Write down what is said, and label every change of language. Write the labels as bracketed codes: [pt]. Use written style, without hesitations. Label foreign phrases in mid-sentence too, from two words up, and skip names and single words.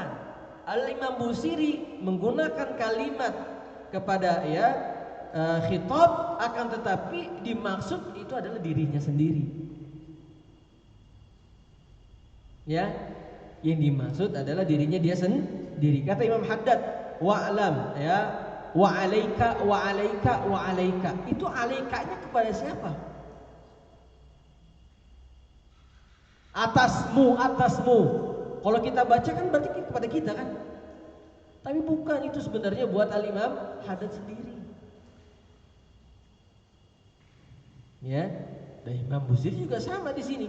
[id] Al-Imam Busiri menggunakan kalimat kepada khitab, akan tetapi dimaksud itu adalah dirinya sendiri. Ya, yang dimaksud adalah dirinya dia sendiri. Kata Imam Haddad, [ar] wa'lam ya, وعليك وعليك وعليك wa alaika. [id] Itu alaikanya kepada siapa? Atasmu, atasmu. Kalau kita baca kan berarti kepada kita kan? Tapi bukan, itu sebenarnya buat Al-Imam Haddad sendiri. Ya, dan Imam Busiri juga sama di sini.